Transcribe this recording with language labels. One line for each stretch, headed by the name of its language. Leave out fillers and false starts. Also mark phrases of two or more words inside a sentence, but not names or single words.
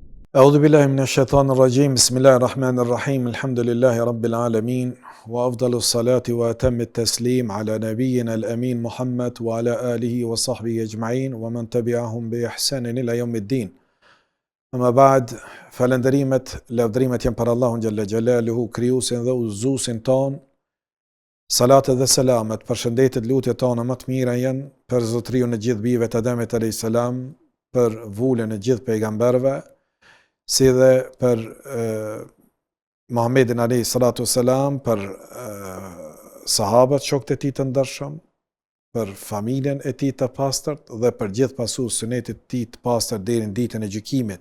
Arabic: أعوذ بالله من الشيطان الرجيم بسم الله الرحمن الرحيم الحمد لله رب العالمين وأفضل الصلاة وأتم التسليم على نبينا الأمين محمد وعلى آله وصحبه أجمعين ومن تبعهم بإحسان إلى يوم الدين. أما بعد
Albanian: falenderimet, lavdrimet janë për Allahun
Arabic: جل جلاله,
Albanian: krijuesin dhe udhëzuesin ton. Salatet dhe selamet, përshëndetjet, lutjet tona më të mira janë për Zotriun e gjithë bijve të Ademit
Arabic: عليه السلام,
Albanian: për vulën e gjithë pejgamberëve, si dhe për Muhammedin
Arabic: عليه الصلاة والسلام,
Albanian: për sahabët, shokët e tij të ndershëm, për familjen e tij të pastërt dhe për gjithë pasues sunetit të tij të pastërt deri në ditën e gjykimit.